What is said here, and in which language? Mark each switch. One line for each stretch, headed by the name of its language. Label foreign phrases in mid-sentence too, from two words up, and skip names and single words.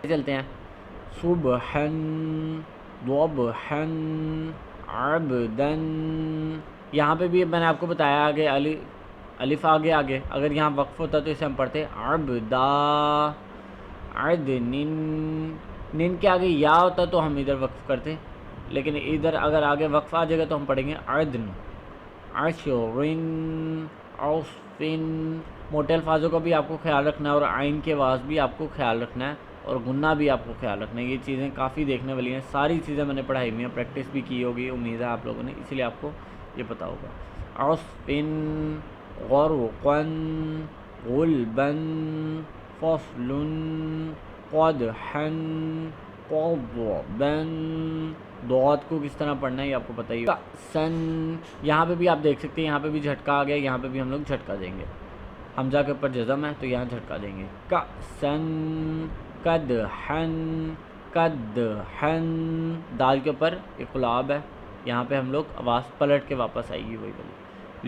Urdu: چلتے ہیں،
Arabic: صبحن ضبحن عبدن،
Urdu: یہاں پہ بھی میں نے آپ کو بتایا آگے الف آگے اگر یہاں وقف ہوتا تو اسے ہم پڑھتے
Arabic: عبدا عدنن،
Urdu: نن کے آگے یا ہوتا تو ہم ادھر وقف کرتے، لیکن ادھر اگر آگے وقف آ جائے گا تو ہم پڑھیں گے
Arabic: عدن عشرن عصفن۔
Urdu: موٹے الفاظوں کا بھی آپ کو خیال رکھنا ہے، اور عین کے آواز بھی آپ کو خیال رکھنا ہے، اور غنہ بھی آپ کو خیال رکھنا ہے۔ یہ چیزیں کافی دیکھنے والی ہیں، ساری چیزیں میں نے پڑھائی ہوئی ہیں، پریکٹس بھی کی ہوگی، امید ہے آپ لوگوں نے، اسی لیے آپ کو یہ پتہ ہوگا۔
Arabic: عصفن غرقن غلبن فصلن قدحن قضبن،
Urdu: ضاد کو کس طرح پڑھنا ہے یہ آپ کو پتہ ہی ہوگا۔ سن، یہاں پہ بھی آپ دیکھ سکتے ہیں، یہاں پہ بھی جھٹکا آ گیا، یہاں پہ بھی ہم لوگ جھٹکا دیں گے، حمزہ کے اوپر جزم ہے تو یہاں جھٹکا دیں گے۔
Arabic: کأسن قدحن قدحن،
Urdu: دال کے اوپر اقلاب ہے، یہاں پہ ہم لوگ آواز پلٹ کے واپس آئے گی وہی والی۔